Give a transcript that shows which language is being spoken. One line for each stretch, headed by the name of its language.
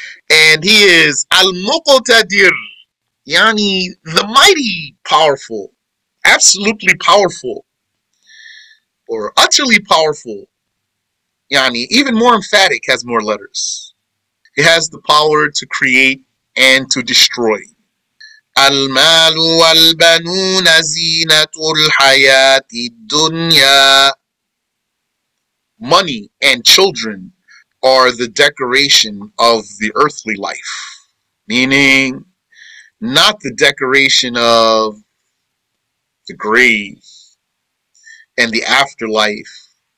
English: And he is al-muqtadir, yani the mighty powerful, absolutely powerful, or utterly powerful. Yani even more emphatic, has more letters. He has the power to create and to destroy.
Arabic: المال والبنون زينة الحياة الدنيا.
English: Money and children are the decoration of the earthly life, meaning not the decoration of the grave and the afterlife.